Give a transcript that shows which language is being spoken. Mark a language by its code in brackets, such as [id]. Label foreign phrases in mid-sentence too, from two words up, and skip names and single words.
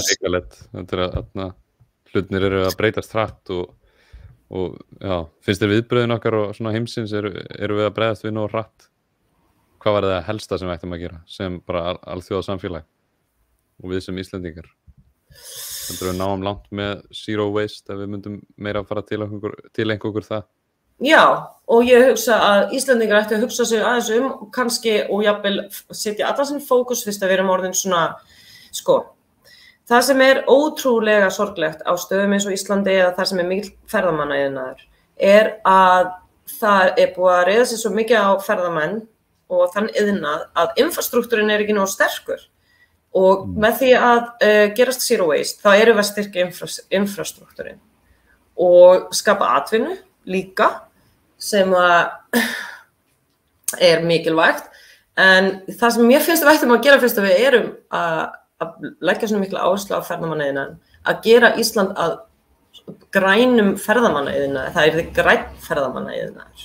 [is] Þetta að hlutnir eru að breytast hratt og já, finnst þér viðbröðin okkar og svona heimsins eru við að bregðast við nógu hratt? Hvað var það helsta sem við ættum að gera sem bara alþjóðasamfélag og við sem Íslendingar? Heldur við náum langt með [en] zero waste [is] ef við myndum meira að fara til einhverjum það? Já, og ég hugsa að Íslendingar ættu að hugsa sig aðeins kannski og jafnvel setja allar sem fókus fyrst að við erum orðin svona, sko, það sem ótrúlega sorglegt á stöðum eins og Íslandi eða það sem mikill ferðamannaiðnaður að það búið að reiða sig svo mikið á ferðamenn og þann iðnað að infrastruktúrin ekki nógu sterkur. Og með því að gerast [en] zero waste, [is] þá erum við að styrkja infrastruktúrin og skapa atvinnu líka sem mikilvægt. En það sem mér finnst við ættum að gera fyrst að við erum að leggja svona mikla áherslu á ferðamannaiðnaðinn, að gera Ísland að grænum ferðamannaiðnaði, það yrði grænn ferðamannaiðnaður.